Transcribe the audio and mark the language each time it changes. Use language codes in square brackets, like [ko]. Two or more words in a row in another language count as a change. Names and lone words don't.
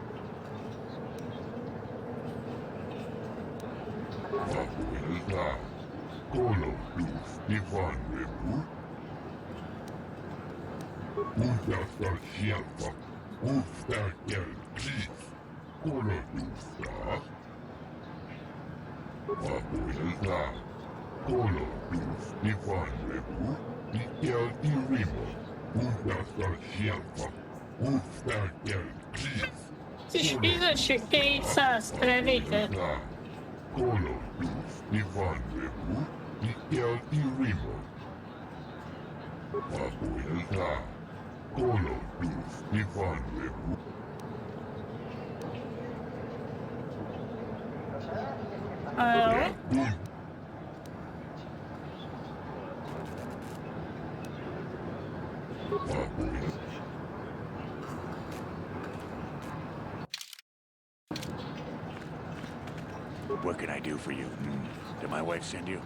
[hu] Abuelita, Colo, Luz, Ivan, Lebu, Juntas al Chialpa, Ustakel, Kis, Colo, Luz, Abuelita, Colo, Luz, Ivan, Lebu, Ikel y Rimo, Juntas al Chialpa, Ustakel, Kis, És fizessük 200 kreditet. Colo, Luz, Ivan, Lebu, Ikel y Rimo. Abuelita, Colo, Luz, Ivan, Lebu. Jó. [en] What can I do for you? Did my wife send you?